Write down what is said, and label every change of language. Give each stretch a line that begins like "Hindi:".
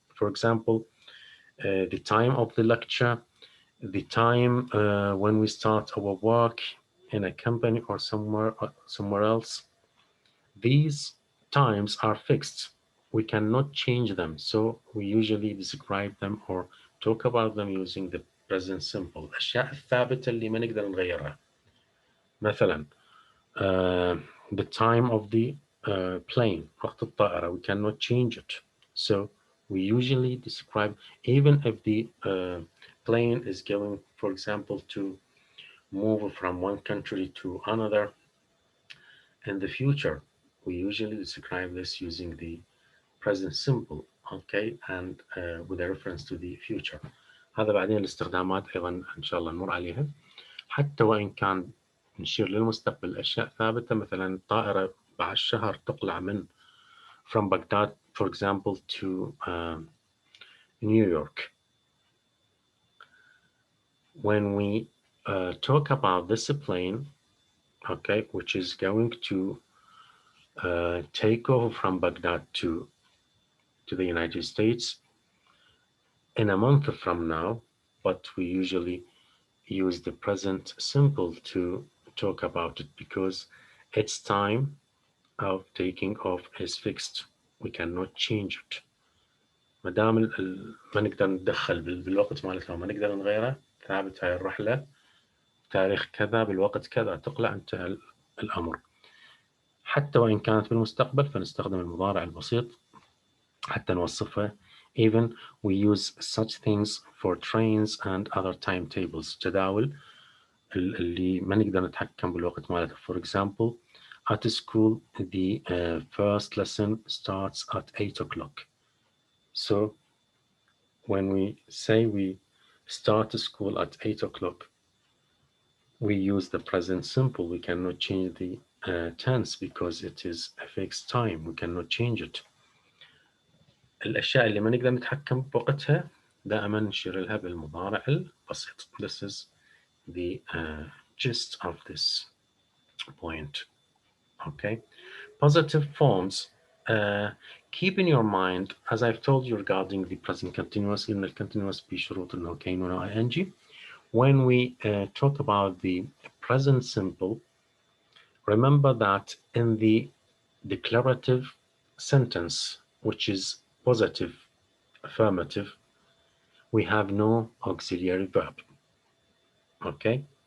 English: For example, the time of the lecture, the time when we start our work in a company or somewhere else. These times are fixed. We cannot change them, so we usually describe them or talk about them using the present simple.
Arabic: الأشياء الثابتة اللي ما نقدر نغيرها.
English: مثلا the time of the plane,
Arabic: وقت الطائرة,
English: we cannot change it. So we usually describe, even if the plane is going, for example, to move from one country to another in the future, we usually describe this using the present simple, okay, and with a reference to the future.
Arabic: هذا بعدين الاستخدامات أيضا إن شاء الله نمر عليها. حتى وإن كان نشير للمستقبل أشياء ثابتة، مثلا الطائرة بعد شهر تقلع من
English: from Baghdad for example to New York. When we talk about this plane, okay, which is going to take off from Baghdad to the United States in a month from now, but we usually use the present simple to talk about it because its time of taking off is fixed. We cannot change it.
Arabic: ما دام ما نقدر نتدخل بالوقت مالتها وما نقدر نغيره، ثابت هاي الرحلة تاريخ كذا بالوقت كذا تقلع، انتهى الأمر. حتى وإن كانت بالمستقبل فنستخدم المضارع البسيط حتى نوصفها.
English: Even we use such things for trains and other timetables.
Arabic: جداول اللي ما نقدر نتحكم بالوقت مالتها.
English: For example, at school the first lesson starts at 8 o'clock. So when we say we start school at 8 o'clock, we use the present simple. We cannot change the tense because it is a fixed time. We cannot change it.
Arabic: الأشياء اللي ما نقدر نتحكم بوقتها دائما نشير لها بالمضارع البسيط.
English: This is the gist of this point. Okay. Positive forms. Keep in your mind, as I've told you regarding the present continuous, in the continuous
Arabic: بشروط إنه كينونة
English: ing. When we talk about the present simple, remember that in the declarative sentence, which is positive, affirmative, we have no auxiliary verb. Okay?